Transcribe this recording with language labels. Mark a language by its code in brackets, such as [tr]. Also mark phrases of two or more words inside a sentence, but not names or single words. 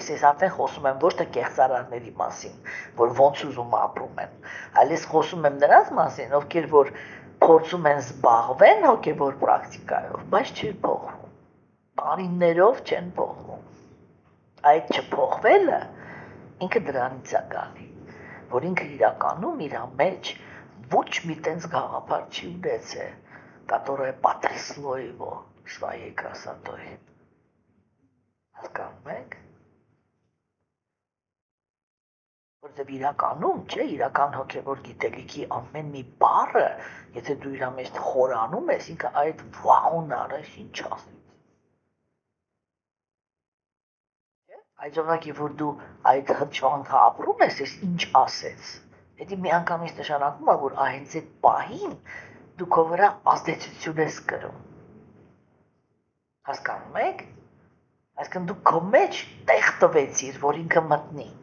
[hy] ես արդեն խոսում եմ ոչ թե կեղծարարների մասին, որ ոնց ուզում ապրում են, այլ ես խոսում եմ նրանց մասին, ովքեր որ փորձում են զբաղվեն հոգևոր պրակտիկայով, բայց չեն փոխվում, տարիներով չեն փոխվում, այդ չփոխվելը ինքը դրանից է գալի, որ ինքը իրականում իր մեջ ոչ մի տենց գաղափար չի ունեցել, [ru] которое потрясло его своей красотой. [hy] Հասկանում եք? Որտեւ իրականում, չէ, իրական հոգևոր գիտելիքի ամեն մի բառը, եթե դու իր մեջ խորանում ես, ինքը այդ վաղուն արես ինչ ասես։ Չէ՞։ Այդ ժամանակի որ դու այդ հրճվանքը ապրում ես, ինչ ասես։ Դա մի անգամից նշանակում է, որ հենց այդ պահին դու քո վրա ազդեցություն ես կրում։ Հասկանում եք։ Այսինքն դու քո մեջ տեղ տվեցիր, որ ինքը մտնի։